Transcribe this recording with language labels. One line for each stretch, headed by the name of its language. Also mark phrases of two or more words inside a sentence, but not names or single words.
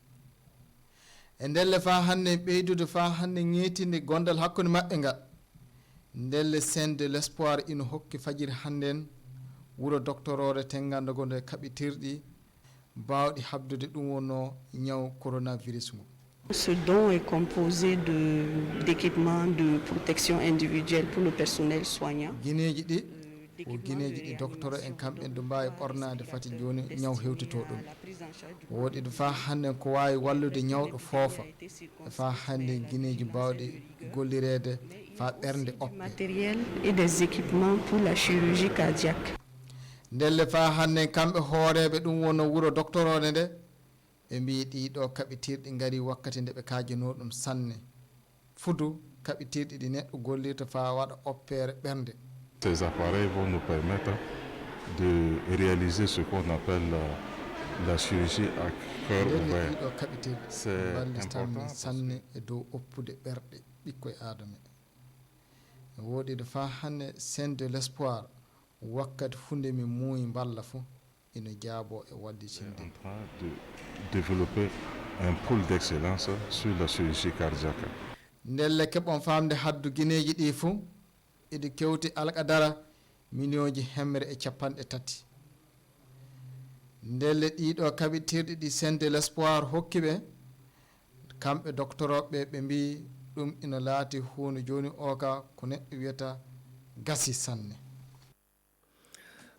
Fula: e ndelle fa hande ɓeydude fa hande ŋeetinde gondal hakkude maɓɓe ngal ndelle
French: chaine de l'espoir
Fula: ina hokki fajiri hannden wuro doctorore tengandugo nde kaɓitirɗi bawɗi habdude ɗum wonno ñaw coronavirus ngu.
French: Ce don est composé d'équipements de protection individuelle pour le personnel soignant.
Fula: Guineji ɗi ko guineji ɗi docteur en kamɓe ɗo mbawi ɓornade fati joni ñaw hewtito ɗum woɗi ɗo fa hande ko wawi wallude ñawɗo foofa fa hande guineji mbawɗi gollirede fa ɓernde oppe
French: matériel et des équipements pour la chirurgie cardiaque.
Fula: ndelle fa hande kamɓe hooreɓe ɗum wonno wuro docteur one nde ɓe mbi ɗiɗo kaɓitirɗi gari wakkati nde ɓe kajino ɗum sanne fudu kaɓitirɗi ɗi neɗɗo gollirta fa waɗa opére ɓernde.
French: Ces appareils vont nous permettre de réaliser ce qu'on appelle la chirurgie à cœur ouvert. C'est important
Fula: sanne e dow oppude ɓerɗe ɓikkoye adama woɗi de fa hande
French: chaine de l'espoir
Fula: wakkati funde min muuyi balla fo ina jaabo e wadditinde
French: en train de développer un pôle d'excellence sur la chirurgie cardiaque.
Fula: ndelle keɓon famde haddu guineji ɗi fo iɗi kewti alqadara million ji hemre e capanɗe tati ndelle ɗiɗo kaɓitirɗi ɗi
French: chaine de l'espoir
Fula: hokki ɓe kamɓe docteur oɓe ɓe mbi ɗum ina laati hunde joni o ka ko neɗɗo wiyata gasi sanne